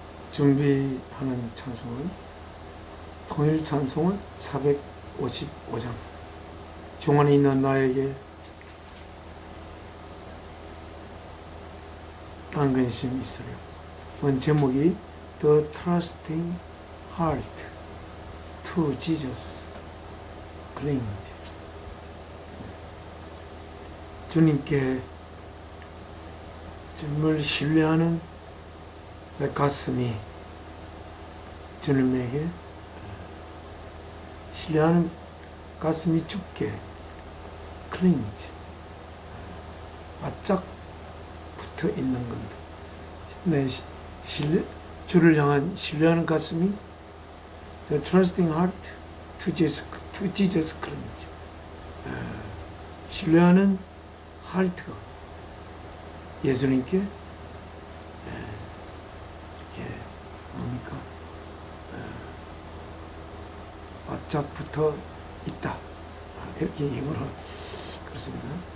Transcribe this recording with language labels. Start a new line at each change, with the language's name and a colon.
Korean: 준비하는 찬송은 통일 찬송은 455장 종안에 있는 나에게 딴 근심 있으려. 원 제목이
English: The Trusting Heart to Jesus Cling.
Korean: 주님께 정말 신뢰하는 내 가슴이 주님에게 신뢰하는 가슴이 죽게 cling 바짝 붙어 있는 겁니다. 내 주를 향한 신뢰하는 가슴이
English: The trusting heart to Jesus Christ.
Korean: 신뢰하는 하트가 예수님께 이렇게 뭡니까? 바짝 붙어 있다. 이렇게 영어로 그렇습니다.